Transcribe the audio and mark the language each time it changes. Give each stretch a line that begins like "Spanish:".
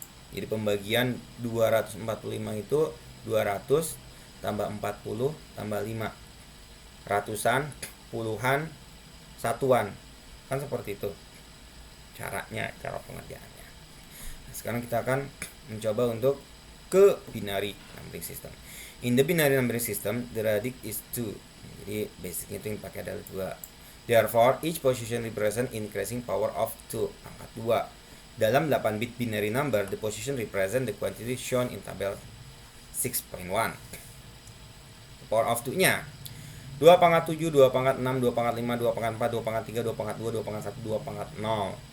Indonesian: Jadi pembagian 245 itu 200 tambah 40 tambah 5, ratusan, puluhan, satuan, kan seperti itu caranya, cara pengerjaannya. Nah, sekarang kita akan mencoba untuk
English: ke binary numbering system. In the binary numbering system, the radix is 2.
Indonesian: Jadi basicnya itu yang pakai adalah 2.
English: Therefore, each position represent increasing power of 2,
Indonesian: pangkat 2. Dalam
English: 8 bit binary number, the position represent the quantity shown in tabel 6.1. Power of
Indonesian: 2-nya 2 pangkat 7, 2 pangkat 6, 2 pangkat 5, 2 pangkat 4, 2 pangkat 3, 2 pangkat 2, 2 pangkat 1, 2 pangkat 0.